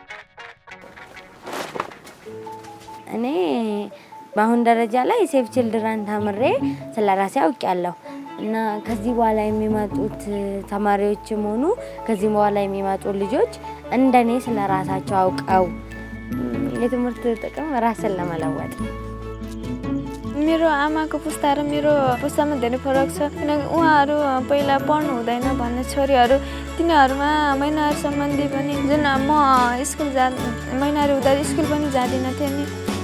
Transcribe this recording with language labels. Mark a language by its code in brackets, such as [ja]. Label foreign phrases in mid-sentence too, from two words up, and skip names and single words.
[am] እኔ በአሁን ደረጃ ላይ ሴፍ ቺልድረን ተምሬ ስለራሴ አውቃለሁ እና ከዚህ በኋላ የሚመጡት ተማሪዎችም ሆኑ ከዚህ በኋላ የሚመጡ ልጆች እንደኔ ስለራሳቸው አውቀው የትምህርት ጥቅም ራስን ለመለወጥ [ne] मेरो आमाको पुस्ता र मेरो पुस्तामा धेरै फरक छ। किनकि उहाँहरू पहिला पढ्नु हुँदैन भन्ने छोरीहरू तिनीहरूमा महिनाहरू सम्बन्धी पनि जुन म स्कुल महिनाहरू हुँदा स्कुल पनि जाँदिनँ थिएँ नि।